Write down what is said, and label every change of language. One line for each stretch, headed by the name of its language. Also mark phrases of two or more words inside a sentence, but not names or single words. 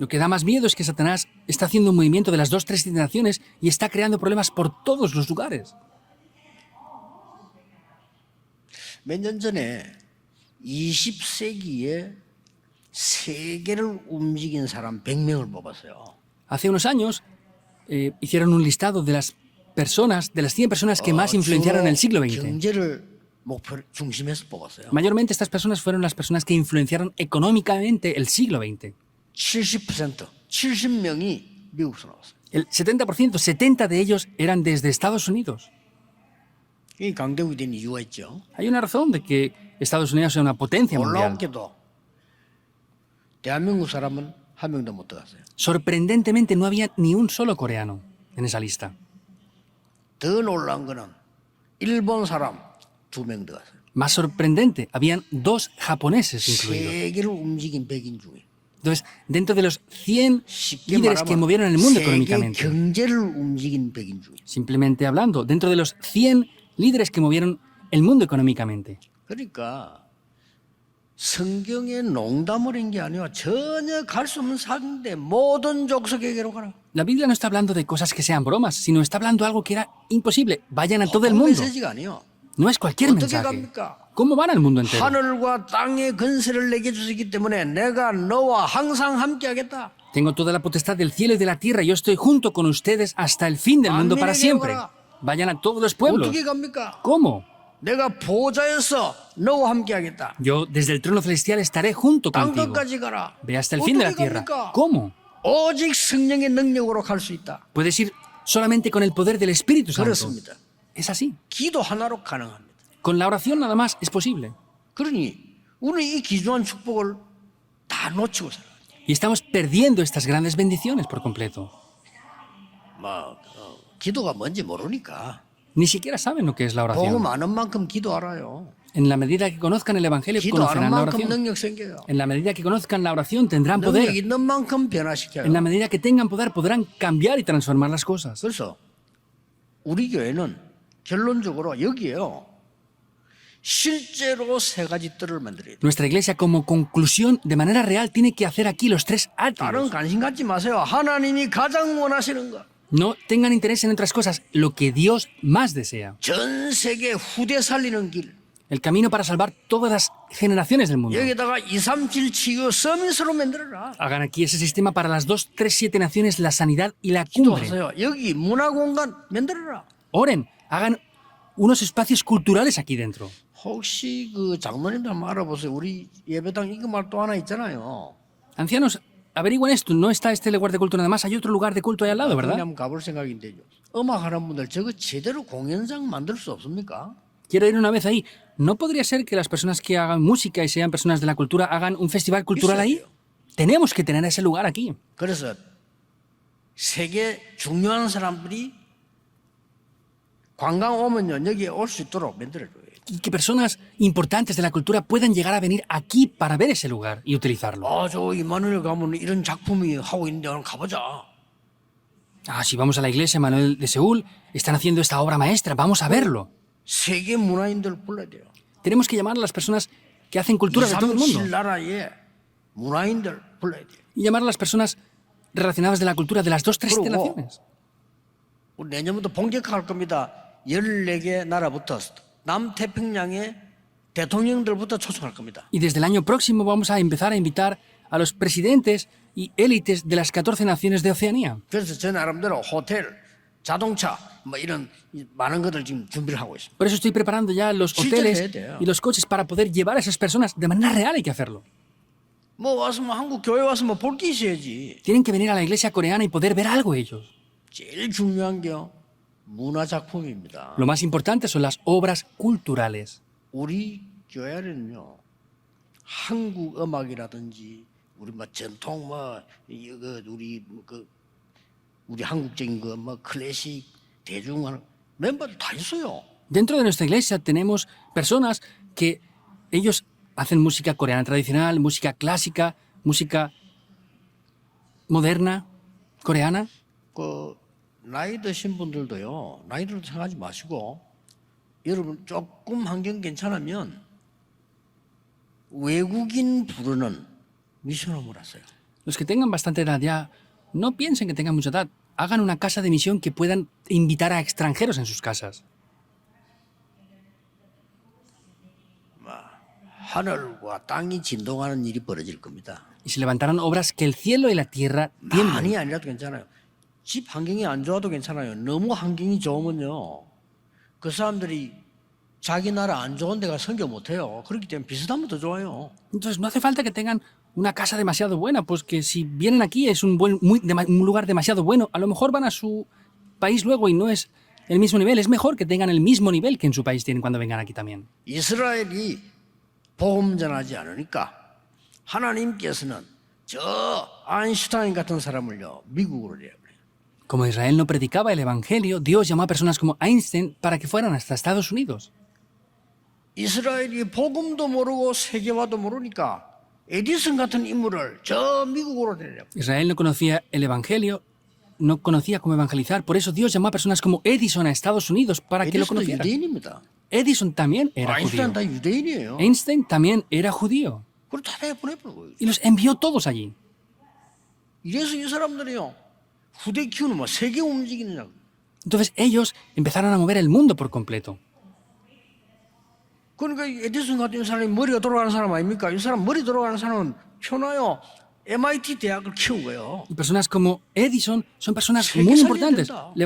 Spanish: Lo que da más miedo es que Satanás está haciendo un movimiento de las 2, 3, 7 naciones y está creando problemas por todos los lugares.
Korean: 몇 년 전에 20세기에 세계를 움직인 사람 100명을 뽑았어요.
Spanish: Hace unos años hicieron un listado de las personas, de las 100 personas que más influenciaron en el siglo XX.
Korean: 경제를 목표 중심에서 뽑았어요.
Spanish: Mayormente estas personas fueron las personas que influenciaron económicamente el siglo XX.
Korean: 70%, 70명이 미국에서 나왔어요.
Spanish: El 70%, 70 de ellos eran desde Estados Unidos.
Korean: 이 강대국이 된 이유가 있죠.
Spanish: Hay una razón de que Estados Unidos sea una potencia mundial.
Korean: 놀랍게도 대한민국 사람은 한 명도 못 들어갔어요.
Spanish: Sorprendentemente no había ni un solo coreano en esa lista.
Korean: 더 놀라운 거는 일본 사람 2명 들어갔어요.
Spanish: Más sorprendente, habían 2 japoneses incluidos.
Korean: 세계를 움직인 백인 중에
Spanish: Entonces, dentro de los 100
Korean: 쉽게
Spanish: líderes que
Korean: 말하면
Spanish: movieron el mundo
Korean: 세계
Spanish: económicamente,
Korean: 경제를 움직인 백인 중에
Spanish: simplemente hablando, dentro de los 100 líderes que movieron el mundo económicamente.
Korean: 그러니까 성경에 농담을 한 게 아니라 전혀 갈 수 없는 상대 모든 족속에게로 가라.
Spanish: La Biblia no está hablando de cosas que sean bromas, sino está hablando de algo que era imposible. Vayan a todo el mundo.
Korean: 메시지가 아니요.
Spanish: No es cualquier
Korean: 어떻게
Spanish: mensaje.
Korean: 갑니까?
Spanish: ¿Cómo van al mundo entero?
Korean: 하늘과 땅의 권세를 내게 주시기 때문에 내가 너와 항상 함께하겠다.
Spanish: Tengo toda la potestad del cielo y de la tierra. Yo estoy junto con ustedes hasta el fin del mundo para siempre. Vayan a todos los pueblos.
Korean: 어떻게 갑니까?
Spanish: ¿Cómo?
Korean: 내가 보좌에서 너와 함께하겠다.
Spanish: Yo desde el trono celestial estaré junto contigo.
Korean: 땅끝까지 가라.
Spanish: Ve hasta el fin de la
Korean: 어떻게
Spanish: tierra.
Korean: 갑니까?
Spanish: ¿Cómo?
Korean: 오직 성령의 능력으로 갈 수 있다.
Spanish: Puedes ir solamente con el poder del Espíritu Santo.
Korean: 그렇습니다.
Spanish: Es así.
Korean: 기도 하나로 가능합니다.
Spanish: Con la oración nada más es posible.
Korean: 그러니 우리는 이 귀중한 축복을 다 놓치고 살아요.
Spanish: Y estamos perdiendo estas grandes bendiciones por completo.
Korean: 기도가 뭔지 모르니까
Spanish: Ni siquiera saben lo que es la
Korean: 복음
Spanish: oración.
Korean: 아는 만큼 기도 알아요.
Spanish: En la medida que conozcan el Evangelio,
Korean: 기도 아는
Spanish: conocerán la
Korean: 만큼
Spanish: oración.
Korean: 능력 생겨요.
Spanish: En la medida que conozcan la oración, tendrán
Korean: 능력
Spanish: poder.
Korean: 있는 만큼 변화시켜요.
Spanish: En la medida que tengan poder, podrán cambiar y transformar las cosas.
Korean: 그래서 우리 교회는 결론적으로 여기에요. 실제로 세 가지 뜰을 만들어야 돼요.
Spanish: Nuestra iglesia, como conclusión, de manera real, tiene que hacer aquí los 3
Korean: 다른
Spanish: átrios.
Korean: 관심 갖지 마세요. 하나님이 가장 원하시는 것.
Spanish: No tengan interés en otras cosas, lo que Dios más desea.
Korean: 전 세계 후대 살리는 길.
Spanish: El camino para salvar todas las generaciones del mundo.
Korean: 여기다가 237 치유 서밋으로 만들어라.
Spanish: Hagan aquí ese sistema para las 2, 3, 7 naciones, la sanidad y la cumbre.
Korean: 기도하세요. 여기 문화공간 만들어라.
Spanish: Oren, hagan unos espacios culturales aquí dentro.
Korean: 혹시 그 장로님들 한번 알아보세요. 우리 예배당 이거 또 하나 있잖아요.
Spanish: Ancianos, averigüen esto. No está este lugar de culto nada más. Hay otro lugar de culto ahí al lado,
Korean: 거기
Spanish: ¿verdad?
Korean: 한번 가볼 생각인데요. 음악하는 분들 저거 제대로 공연장 만들 수 없습니까?
Spanish: Quiero ir una vez ahí. ¿No podría ser que las personas que hagan música y sean personas de la cultura hagan un festival cultural ahí? Tenemos que tener ese lugar aquí.
Korean: 그래서 세계 중요한 사람들이 관광 오면요 여기에 올 수 있도록 만들어줘요.
Spanish: Y que personas importantes de la cultura puedan llegar a venir aquí para ver ese lugar y utilizarlo.
Korean: 저 이마누엘 가면 이런 작품이 하고 있는데 오늘 가보자.
Spanish: Ah, si vamos a la iglesia Manuel de Seúl, están haciendo esta obra maestra. Vamos a verlo.
Korean: 세계 문화인들 불러야 돼요.
Spanish: Tenemos que llamar a las personas que hacen cultura de todo el 237 mundo.
Korean: 나라의 문화인들 불러야 돼요.
Spanish: Y llamar a las personas relacionadas de la cultura de las 2, 3, 7
Korean: 그리고
Spanish: naciones.
Korean: 우리 내년부터 본격화할 겁니다. 14개 나라부터 남태평양의 대통령들부터 초청할 겁니다.
Spanish: Y desde el año próximo vamos a empezar a invitar a los presidentes y élites de las 14 naciones de Oceanía.
Korean: 그래서 저 나름대로 호텔, 자동차 뭐 이런 많은 것들 지금 준비를 하고 있습니다.
Spanish: Por eso estoy preparando ya los hoteles y los coches para poder llevar a esas personas. De manera real hay que hacerlo.
Korean: 뭐 와서 뭐 한국 교회 와서 뭐 볼 게 있어야지.
Spanish: Tienen que venir a la iglesia coreana y poder ver algo ellos.
Korean: 제일 중요한 게요. 문화 작품입니다.
Spanish: Lo más importante son las obras culturales.
Korean: 우리 교회는요. 한국 음악이라든지 우리 뭐 전통 뭐 이거 우리 한국적인 거 뭐 클래식 대중은 멤버들 다 있어요.
Spanish: Dentro de nuestra iglesia tenemos personas que ellos hacen música coreana tradicional, música clásica, música moderna, coreana.
Korean: 그 나이 드신 분들도요. 나이 들어도 생각하지 마시고 여러분 조금 환경 괜찮으면 외국인 부르는 미션홈을 하세요.
Spanish: Los que tengan bastante edad ya, no piensen que tengan mucha edad. Hagan una casa de misión que puedan invitar a extranjeros en sus casas.
Korean: 하늘과 땅이 진동하는 일이 벌어질 겁니다.
Spanish: Y se levantarán obras que el cielo y la tierra tiemblen.
Korean: 많이 아니라도 괜찮아요. 집 환경이 안 좋아도 괜찮아요. 너무 환경이 좋으면요, 그 사람들이 자기 나라 안 좋은 데가 선교 못해요. 그렇기 때문에 비슷하면 더 좋아요.
Spanish: Entonces no hace falta que tengan una casa demasiado buena, pues que si vienen aquí es un lugar demasiado bueno, a lo mejor van a su país luego y no es el mismo nivel. Es mejor que tengan el mismo nivel que en su país tienen cuando vengan aquí también.
Korean: 이스라엘이 복음 전하지 않으니까 하나님께서는 저 아인슈타인 같은 사람을요 미국으로 내버려요.
Spanish: Como Israel no predicaba el Evangelio, Dios llamó a personas como Einstein para que fueran hasta Estados Unidos.
Korean: 이스라엘이 복음도 모르고 세계화도 모르니까 에디슨 같은 인물을 저 미국으로 내려.
Spanish: Israel no conocía el Evangelio, no conocía cómo evangelizar, por eso Dios llamó a personas como Edison a Estados Unidos para que lo
Korean: 에디슨도
Spanish: conocieran.
Korean: 유대인입니다.
Spanish: Edison también era 아인슈타인 judío.
Korean: 다 유대인이에요.
Spanish: Einstein también era judío.
Korean: 그걸 다 내보내버려요.
Spanish: Y los envió todos allí.
Korean: 이래서 이 사람들이요 후대 키우는 뭐 세계 움직이느냐고.
Spanish: Entonces ellos empezaron a mover el mundo por completo.
Korean: 그러니까 에디슨 같은 사람이 머리가 돌아가는 사람 아닙니까? 이 사람 머리 돌아가는 사람은 편하요 MIT 대학을 키운 거예요.
Spanish: Y personas como Edison son personas Sí, muy que importantes. salía de